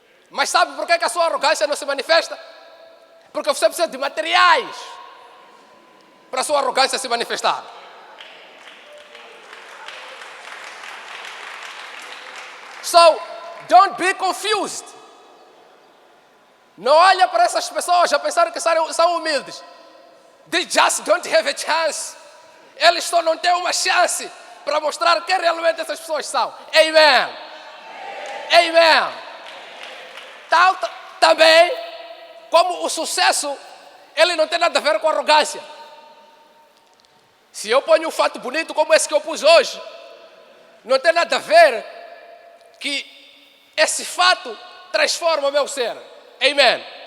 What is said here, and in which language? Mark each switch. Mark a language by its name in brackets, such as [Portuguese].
[Portuguese] Mas sabe por que a sua arrogância não se manifesta? Porque você precisa de materiais para a sua arrogância se manifestar. [English] So, don't be confused. [Portuguese] Não olha para essas pessoas a pensar que são humildes. [English] They just don't have a chance. [Portuguese] Eles só não têm uma chance para mostrar quem realmente essas pessoas são. Amen. Amen. Tal também como o sucesso, ele não tem nada a ver com arrogância. Se eu ponho um fato bonito como esse que eu pus hoje, não tem nada a ver que esse fato transforma o meu ser. Amen.